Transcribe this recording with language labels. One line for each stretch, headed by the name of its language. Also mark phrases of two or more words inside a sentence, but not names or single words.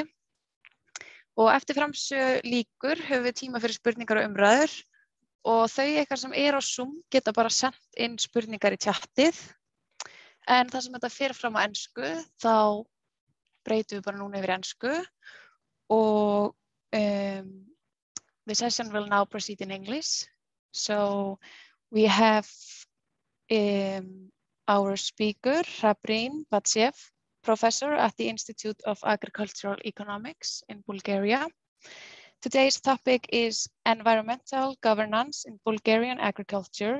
Icelandic: Og eftir framsögu lýkur höfum við tíma fyrir spurningar og umræður. Og þau ykkar sem á Zoom geta bara sendt inn spurningar í chatið. En það sem þetta fer fram á ensku, þá breytum við bara núna yfir ensku.
English: Og the session will now proceed in English. So we have our speaker, Hrabrín Batsiev, professor at the Institute of Agricultural Economics in Bulgaria. Today's topic is environmental governance in Bulgarian agriculture.